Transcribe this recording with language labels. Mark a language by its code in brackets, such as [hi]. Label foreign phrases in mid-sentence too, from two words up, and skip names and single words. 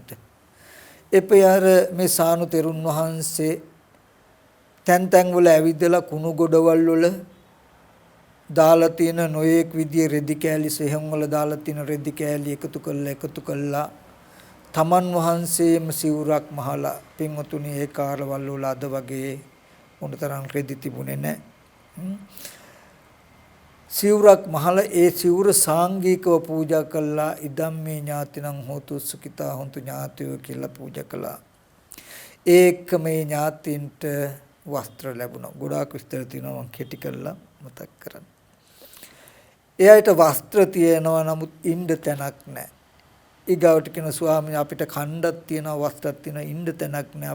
[si] එපයර මේ සානු තෙරුන් වහන්සේ තැන් වල ඇවිදලා කුණු ගොඩවල් වල දාලා තියෙන නොයේක් විදිහේ රෙදි කෑලි සෙහම් වල දාලා තියෙන රෙදි කෑලි එකතු කළා තමන් වහන්සේම සිවුරක් මහලා පින්වතුනි ඒ කාලවල වල අද වගේ මොනතරම් රෙදි තිබුණේ නැහැ. සිවුරක් මහලා ඒ සිවුර සාංගිකව පූජා කළා. [pi] ඉදම්මේ ඥාතිනං හෝතු සුඛිතා හොන්තු ඥාතයෝ [si] කියලා පූජා කළා. ඒක මේ ඥාතින්ට වස්ත්‍ර ලැබුණා. ගොඩාක් විස්තර තියෙනවා මම කෙටි කරලා මතක් කරන්න. එයාට වස්ත්‍ර තියෙනවා නමුත් ඉන්න තැනක් නැහැ. ඊගාවට කියන ස්වාමීන් අපිට ඛණ්ඩක් තියෙනවා වස්ත්‍රයක් තියෙනවා ඉන්න තැනක් නැහැ.